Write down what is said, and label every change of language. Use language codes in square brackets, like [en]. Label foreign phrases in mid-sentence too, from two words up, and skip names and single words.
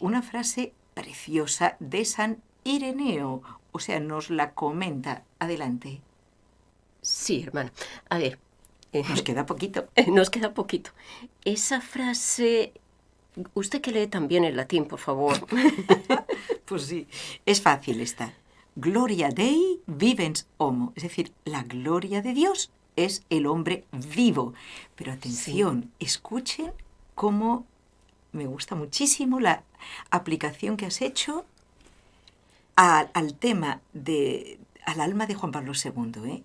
[es] una frase preciosa de San Ireneo. O sea, nos la comenta. Adelante. Sí, hermana. A ver, Nos queda poquito. nos queda poquito. Esa frase, usted que lee también el latín, por favor. Pues sí, es fácil esta. [la] Gloria Dei vivens homo. [es] Es decir, la gloria de Dios es el hombre vivo. Pero atención, escuchen cómo me gusta muchísimo la aplicación que has hecho al tema al alma de Juan Pablo II.